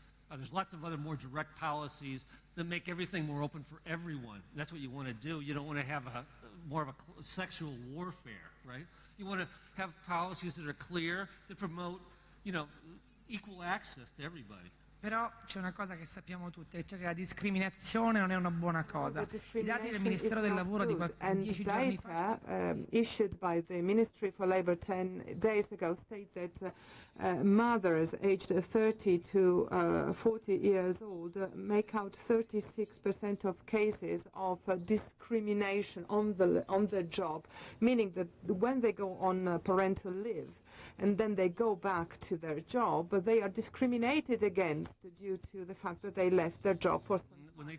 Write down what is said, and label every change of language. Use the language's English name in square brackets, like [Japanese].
[English] There's lots of other more direct policies that make everything more open for everyone. That's what you want to do. You don't want to have more of a sexual warfare, right? You want to have policies that are clear, that promote, equal access to everybody. [Italian] Però c'è una cosa che sappiamo tutti, cioè che la discriminazione non è una buona cosa. I dati del Ministero del Lavoro di 10 giorni fa [English] issued by the Ministry for Labor 10 days ago state that mothers aged 30 to 40 years old make out 36% of cases of discrimination on the job, meaning that when they go on parental leave and then they go back to their job, but they are discriminated against due to the fact that they left their job for some time.